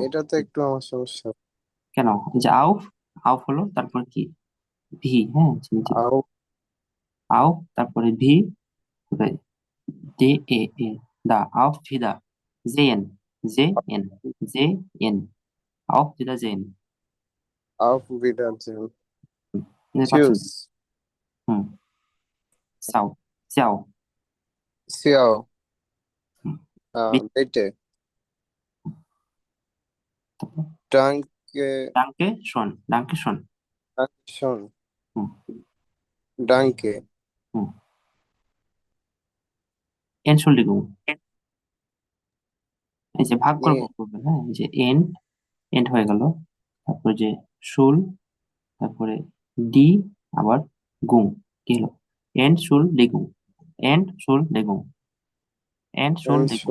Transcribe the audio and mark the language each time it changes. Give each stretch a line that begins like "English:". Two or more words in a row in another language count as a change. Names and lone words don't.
Bangla: এটা তো একটু আমার সমস্যা। কেন? এই যে আউফ, আউফ হলো, তারপর কি? ভি, হ্যাঁ, চিনছি। আউ আউফ, তারপরে ভি, তারপরে ডে, এ, এ, দা,
German: auf Wieder,
Bangla: জে এন, জে এন, জে এন,
German: auf Wiedersehen। auf Wiedersehen,
Bangla: বুঝতে পারছেন?
German: tschüss,
Italian: হুম, ciao, ciao। ciao,
Bangla: হুম, বি-
German: bitte,
Bangla: তারপর
German: danke, danke schon। danke schon, হুম, danke, হুম, Entschuldigung।
Bangla: এই যে ভাগ করে
German: nee,
Bangla: করবেন, হ্যাঁ, এই যে এন্ড হয়ে গেল, তারপরে যে শুল, তারপরে ডি, আবার গুং, কি হলো?
German: Ent schul digung, Ent schul digung, Ent schul digung.